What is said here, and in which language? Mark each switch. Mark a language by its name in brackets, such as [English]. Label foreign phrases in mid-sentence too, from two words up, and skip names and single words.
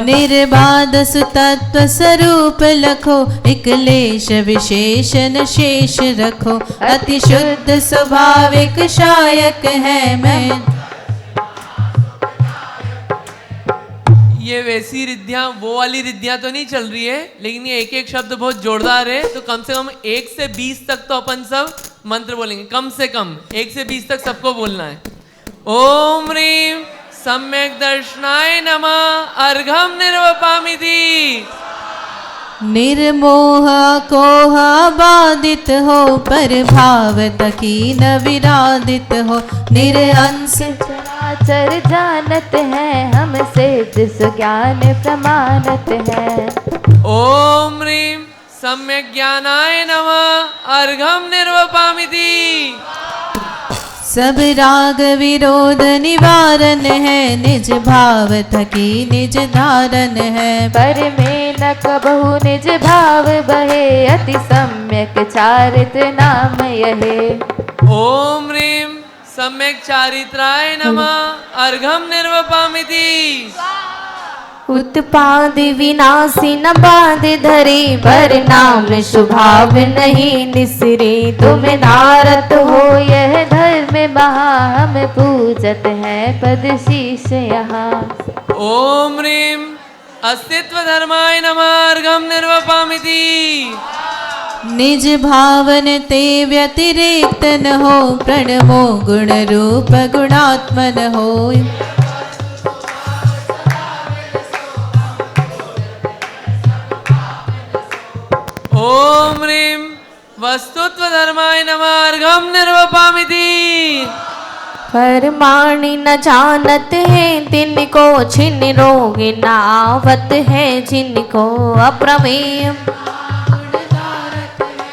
[Hindi] निर्बाध सुतत्व स्वरूप लखो, एक लेश विशेषण शेष रखो, अति शुद्ध स्वाभाविक शायक है मैं। ये वैसी रिद्धियां, वो वाली रिद्धियां तो नहीं चल रही है, लेकिन ये एक एक शब्द बहुत जोरदार है। तो कम से कम 1 से 20 तक तो अपन सब मंत्र बोलेंगे, कम से कम 1 से 20 तक सबको बोलना है। [Sanskrit] ओम ह्रीम सम्यक दर्शनाय नमः अर्घम निर्वपामिति। [Hindi] निर्मोह कोह बाधित हो, पर भाव तकीन विरादित हो, निरअंश चराचर जानत है, हमसे जिस ज्ञान प्रमाणत है। [Sanskrit] ओम ह्रीम सम्यक ज्ञानाय नमः अर्घम निर्वपामिति। [Hindi] सब राग विरोध निवारण है, निज भाव थकी निज धारण है, पर में न कबहु निज भाव बहे, अति सम्यक चारित्र नाम यहे। [Sanskrit] ओम ह्रीम सम्यक चारित्राय नमः अर्घम निर्वपामिति। [Hindi] उत्पाद विनाशी न बाध धरे, पर नाम स्वभाव नहीं निसरे, तुम नारत हो यह धर्म महा, हम पूजत है पद शीश यहाँ। [Sanskrit] ओम ह्रीम अस्तित्व धर्माय नमः अर्घम निर्वपामिति। [Hindi] निज भावन ते व्यतिरिक्त न हो, प्रणमो गुण रूप गुणात्मन हो। [Sanskrit] ओम ह्रीम वस्तुत्व धर्माय नमः अर्घम निर्वपामिति। [Hindi] परमाणि न जानत है तिनको, छिन रोग न आवत है जिनको, अप्रमेय